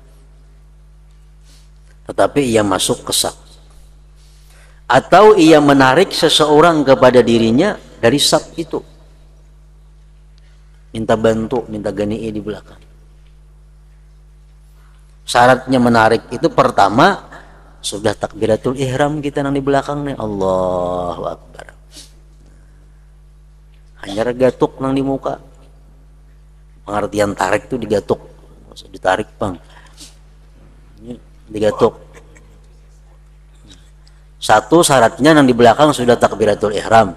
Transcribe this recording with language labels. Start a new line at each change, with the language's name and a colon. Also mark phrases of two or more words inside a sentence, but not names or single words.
Indonesian: Tetapi ia masuk ke saf, atau ia menarik seseorang kepada dirinya dari saf itu, minta bantu, minta gani'i di belakang. Syaratnya menarik itu pertama sudah takbiratul ihram kita nang di belakang nih,
Arabic: الله أكبر.
Banjar: Hanya gatuk nang di muka.
Indonesian: Pengertian tarik itu digatuk, maksud ditarik bang, digatuk. Satu syaratnya nang di belakang sudah takbiratul ihram.